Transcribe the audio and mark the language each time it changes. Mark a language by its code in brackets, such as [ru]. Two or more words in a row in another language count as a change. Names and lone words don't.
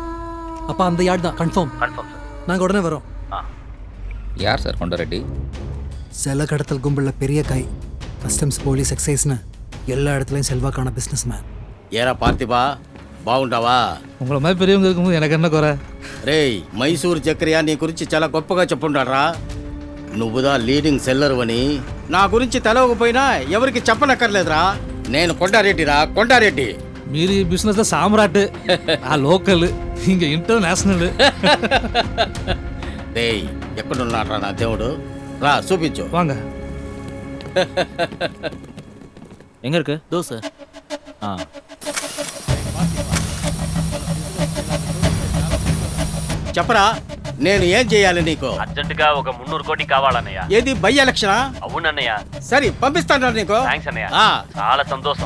[ta] அப்போ அந்த யார்டு தான் கன்ஃபார்ம். கன்ஃபார்ம் சார். நாங்கள் உடனே வரோம். யார் சார் கொண்டாரெட்டி? செல கடத்தல் கும்பலில் பெரிய கை. கஸ்டம்ஸ், போலீஸ், எக்ஸைஸ்னு எல்லா இடத்துலையும் செல்வாக்கான [en] business man. [te] ఏరా పార్థిబా, బాగుంటావా? [ta] உங்களை மாதிரி பெரியவங்க இருக்கும்போது எனக்கு என்ன குறை? [te] రేయ్, మైసూరు చక్రయ్య నీ గురించి చాలా గొప్పగా చెప్పుంటాడ్రా. నువ్వుదా [en] leading seller [te] అని. నా గురించి తెలవకపోయినా ఎవరికి చెప్పనక్కర్లేదురా. నేను కొండారెడ్డిరా, కొండారెడ్డి. మీరు ఈ బిజినెస్లో సామ్రాట్. ఆ లోకల్, ఇంక ఇంటర్నేషనల్. டேய், ఎక్కడున్నాడ్రా నా దేవుడు? రా చూపించు. [ta] வாங்க. எங்க இருக்கு? தோசை. [te] చెప్పరా, నేను ఏం చేయాలి నీకు? అర్జెంటుగా ఒక 300 కోటి కావాలన్నయ్య. ఏది బై ఎలక్షనా? అవునన్నయ్య. సరే పంపిస్తాను నీకు. థ్యాంక్స్ అన్నయ్య, చాలా సంతోషం.